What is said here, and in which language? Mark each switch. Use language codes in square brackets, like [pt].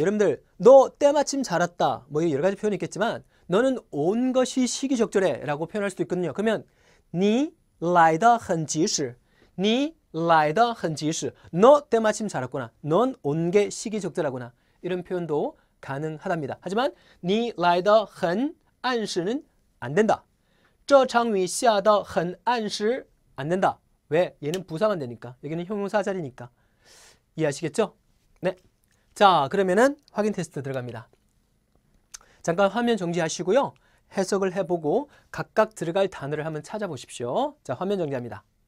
[ko] 여러분들 너 때마침 잘 왔다. 뭐 여러 가지 표현이 있겠지만 너는 온 것이 시기적절해 라고 표현할 수도 있거든요. 그러면 [zh] 你来得很及时. 你来得很及时. [ko] 너 때마침 잘 왔구나. 넌 온 게 시기적절하구나. 이런 표현도 가능하답니다. 하지만 [zh] 你来得很按时 [ko] 는 안 된다. [zh] 这场雨下得很按时 [ko] 안 된다. 왜? 얘는 부사만 되니까. 여기는 형용사 자리니까. 이해하시겠죠? 네. 자, 그러면은 확인 테스트 들어갑니다. 잠깐 화면 정지하시고요. 해석을 해보고 각각 들어갈 단어를 한번 찾아보십시오. 자, 화면 정지합니다.